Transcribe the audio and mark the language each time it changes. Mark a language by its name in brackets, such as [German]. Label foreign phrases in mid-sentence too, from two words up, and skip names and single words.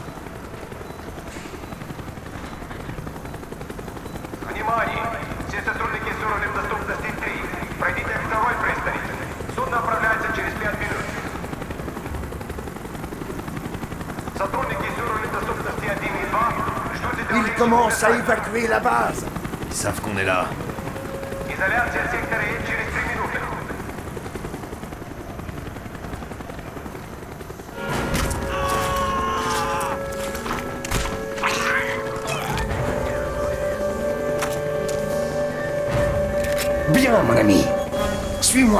[Russian] Внимание! Все сотрудники с уровнем доступности 3. Пройдите к второй пристани. Судно отправляется через 5 минут. Сотрудники с уровнем доступности 1 и 2 ждут [French] Ils commencent à évacuer la base. Ils savent qu'on est là. [Russian] Изоляция сектора И через 3 минуты. [French] Bien, mon ami. Suis-moi.